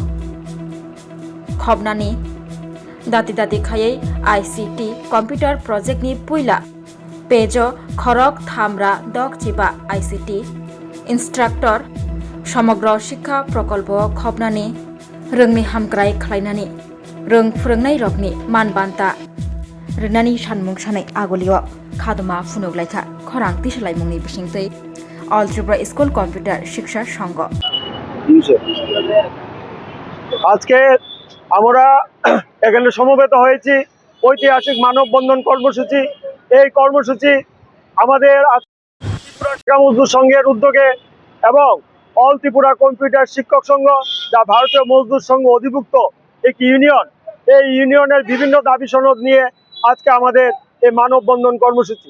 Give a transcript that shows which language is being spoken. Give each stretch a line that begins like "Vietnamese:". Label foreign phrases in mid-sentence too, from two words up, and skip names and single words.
Kok Borok: खबनानि दाति दाति खायै ICT
English: computer project
Kok Borok: नि पुइला पेजो खरक थामरा दक चिबा ICT इंस्ट्राक्टर समग्र शिक्षा प्रकल्प खबनानि रोंनि हामग्राय खलायनानि रों फोरोंनाय रगनि मानबान्था रोनानि सानमुं सानै आगलियो खादुमा फुनुगलायखा खरां तिसालायमुंनि बिसिंतै अल त्रिपुरा स्कुल कम्पिउटार शिक्षा संघ
Bangla: আজকে আমরা এখানে সমবেত হয়েছি ঐতিহাসিক মানববন্ধন কর্মসূচি। এই কর্মসূচি আমাদের ত্রিপুরা শিক্ষা মজদুর সংঘের উদ্যোগে এবং অল ত্রিপুরা কম্পিউটার শিক্ষক সংঘ, যা ভারতীয় মজদুর সংঘ অধিভুক্ত একটি ইউনিয়ন, এই ইউনিয়নের বিভিন্ন দাবি সনদ নিয়ে আজকে আমাদের এই মানববন্ধন কর্মসূচি।